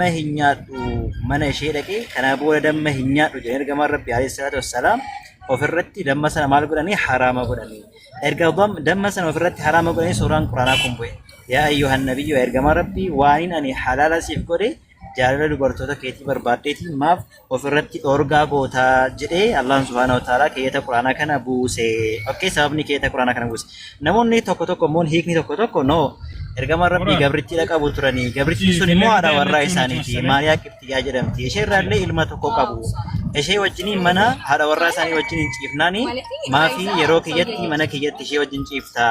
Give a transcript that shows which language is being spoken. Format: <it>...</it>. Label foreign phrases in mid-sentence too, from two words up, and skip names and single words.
<om>hin nyaadhu mana ishee dhaqee kana booda damma hin nyaadhu jedhee ergamaan Rabbi</om> <ar>عليه الصلاة والسلام</ar> <om>ofirratti damma sana maal godhanii haraama godhanii erga damma sana ofirratti haraama godhanii suuraan quraanaa kun bu'e</om> <ar>يا أيها النبي</ar> <om>ergamaan Rabbi waan ani halaala siif godhe jaalala dubartoota keetii barbaaddeetiin maaf ofirratti dhoorgaa gootaa jedhee Allah</om> <ar>سبحانه وتعالى</ar> <om>keeyata quraanaa kana buuse. Okay, sababni keeyata quraanaa kana buuse. Namoonni tokko immoo hiikni tokko no ergamaan Rabbii gabritti qabu turanii gabritti sun immoo haadha warraa isaaniiti Maariyaa Qibxiyaa jedhamti. Ishee irraallee ilma tokko qabu. Ishee wajjiniin mana haadha warraa isaanii wajjiniin ciifnaani maafi yeroo kiyyatti mana kiyyatti ishee wajjin ciiftaa.</om>